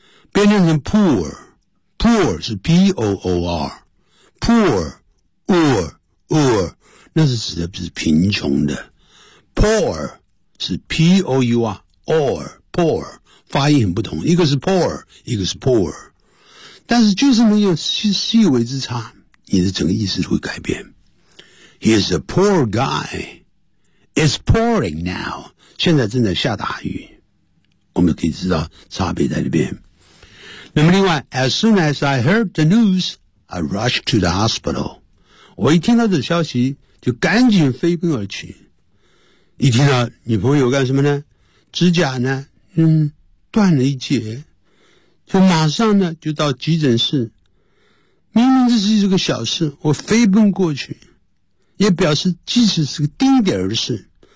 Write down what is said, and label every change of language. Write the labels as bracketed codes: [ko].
[zh] 别念成 pour， pour 是 P-O-O-R， pour or or 那是指的是贫穷的， pour 是 P-O-U-R or pour， 发音很不同，一个是 pour， 一个是 pour， 但是就是没有 细微之差，你的整个意思会改变。 [en] He is a poor guy. It's pouring now. [zh] 现在正在下大雨。我们可以知道差别在这边。那么另外 [en] ,as soon as I heard the news, I rushed to the hospital. [zh] 我一听到这消息就赶紧飞奔而去。一听到女朋友干什么呢，指甲呢断了一截。就马上呢就到急诊室。明明这是一个小事，我飞奔过去，也表示即使是个丁点儿的事，